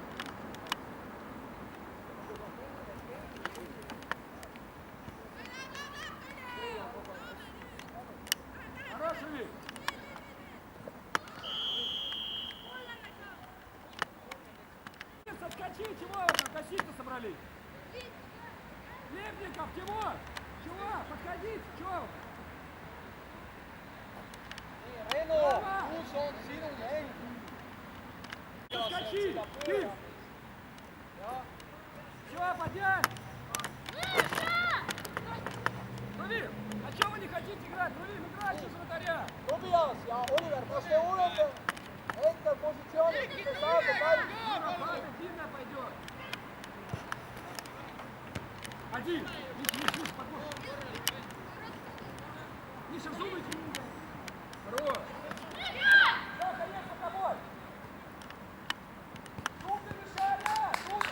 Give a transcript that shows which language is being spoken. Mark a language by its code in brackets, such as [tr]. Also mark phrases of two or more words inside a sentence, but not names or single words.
[ru] Хороший! Отскочи, чего вы там косить-то собрались? Лепников, Тимур! Чего? Подходите, чего? [et] Reno, kus on sinu mäng? [ru] Отскочи! Ты! Все, поднять! Рувим, а чего вы не хотите играть? Рувим, играйте с вратаря! [et] Tobias ja Oliver, kas te olete hetkel positsioonis, kus te saate palli? [ru] Длинная пойдет! Один! Миша, подбор! Миша, взумайте! Хорош! Заха, есть под тобой! Супер, Мишаня! Супер!